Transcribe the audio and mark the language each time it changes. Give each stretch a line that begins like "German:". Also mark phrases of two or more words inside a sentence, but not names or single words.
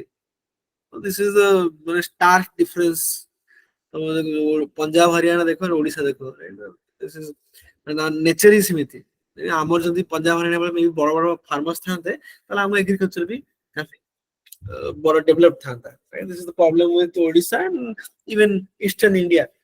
English: this is ମାନେ stark difference.
Odia: ପଞ୍ଜାବ ହରିୟାଣା ଦେଖ, ଓଡିଶା ଦେଖ, ନେଚର ହିଁ ସେମିତି. ଆମର ଯଦି ପଞ୍ଜାବ ହରିୟାଣା ବେଳେ ବଡ ବଡ ଫାର୍ମର୍ସ ଥାନ୍ତେ, ତାହେଲେ ଆମ ଏଗ୍ରିକଲଚର ବି ବଡ ଡେଭଲପ ଥାନ୍ତା.
English: This is the problem with Odisha and even Eastern India.